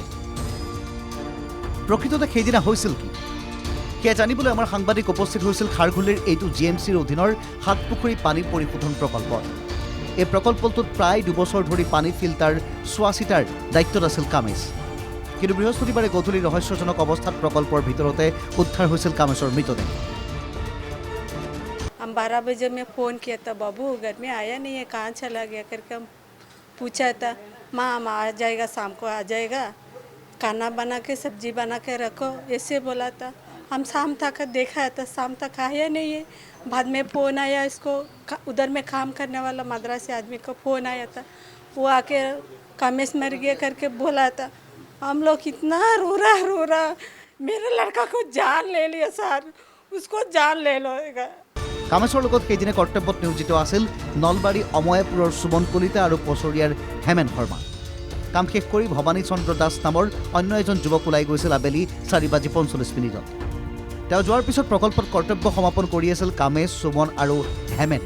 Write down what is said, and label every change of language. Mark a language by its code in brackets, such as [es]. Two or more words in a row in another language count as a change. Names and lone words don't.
[as] প্ৰকৃততে সেইদিনা হৈছিল কি সেয়া জানিবলৈ আমাৰ সাংবাদিক উপস্থিত হৈছিল খাৰঘুলিৰ এইটো GMCৰ অধীনৰ সাতপুখুৰী পানী পৰিশোধন প্ৰকল্পত। এই প্ৰকল্পটোত প্ৰায় 2 বছৰ ধৰি পানী ফিল্টাৰ চোৱা চিতাৰ দায়িত্বত আছিল কামেশ। কিন্তু বৃহস্পতিবাৰে গধূলি ৰহস্যজনক অৱস্থাত প্ৰকল্পৰ ভিতৰতে উদ্ধাৰ হৈছিল কামেশৰ মৃতদেহ। [hi] हम 12 बजे में फ़ोन किया था, बाबू घर में आया नहीं है, कहाँ चला गया करके हम पूछा था। माँ हम आ जाएगा, शाम को आ जाएगा, खाना बना के सब्जी बना के रखो, ऐसे बोला था। हम शाम तक देखा था, शाम तक आया नहीं है। बाद में फ़ोन आया इसको, उधर में काम करने वाला मद्रासी आदमी को फ़ोन आया था, वो आके कामेश मर गया करके बोला था। हम लोग इतना रो रहा, मेरे लड़का को जान ले लिया सर, उसको जान ले लो। [as] কামেশৰ লগত সেইদিনা কৰ্তব্যত নিয়োজিত আছিল নলবাৰী অময়াপুৰৰ সুমন কলিতা আৰু পচৰিয়াৰ হেমেন শৰ্মা। কাম শেষ কৰি ভৱানী চন্দ্ৰ দাস নামৰ অন্য এজন যুৱক ওলাই গৈছিল আবেলি 4:45 তেওঁ যোৱাৰ পিছত প্ৰকল্পত কৰ্তব্য সমাপন কৰি আছিল কামেশ, সুমন আৰু হেমেনে।